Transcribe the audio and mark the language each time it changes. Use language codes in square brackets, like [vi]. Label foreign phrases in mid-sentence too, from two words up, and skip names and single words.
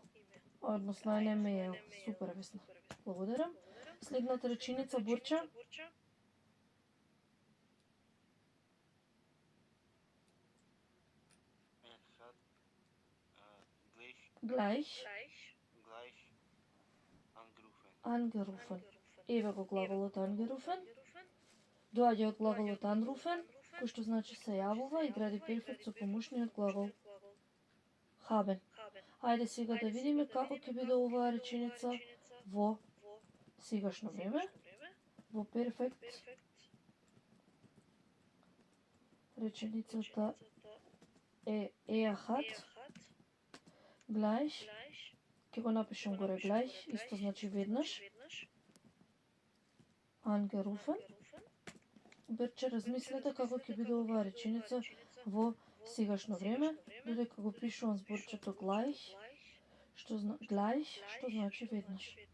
[mk] Односно [de] eine mail. [mk] Супер, Весна. Благодарам. Следната реченица, Бурча. [de] Gleich angerufen. [mk] Еве го глаголот angerufen. Доаѓа од глаголот anrufen, кој што значи се јавува и гради перфект со помошниот глагол haben. Ајде сега да видиме како ќе биде оваа реченица во сегашно време. Во перфект реченицата е [de] hat gleich, [mk] ќе го напишам горе gleich, исто значи веднаш. [de] Angerufen. [mk] Берче размислете како ќе биде оваа реченица во сегашно време, додека го пишувам зборчето gleich, што значи веднаш.